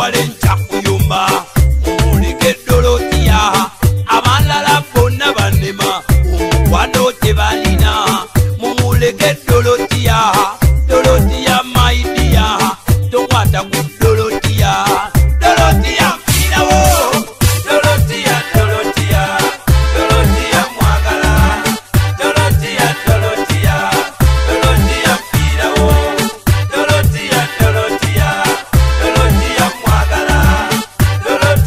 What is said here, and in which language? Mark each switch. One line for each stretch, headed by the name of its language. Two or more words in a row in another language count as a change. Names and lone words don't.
Ganda: ntakuyumba mumuleke Dorothea abalala bonna banema omukwano tebalina mumuleke Dorothea Dorothea
English: my dear
Ganda: tokwata ku Dorothea Dorothea mpirawo Dorothea Dorothea Dorothea mwagala Dorothea Dorothea Dorothea mpirawo Dorothea Dorothea Dorothea mwagala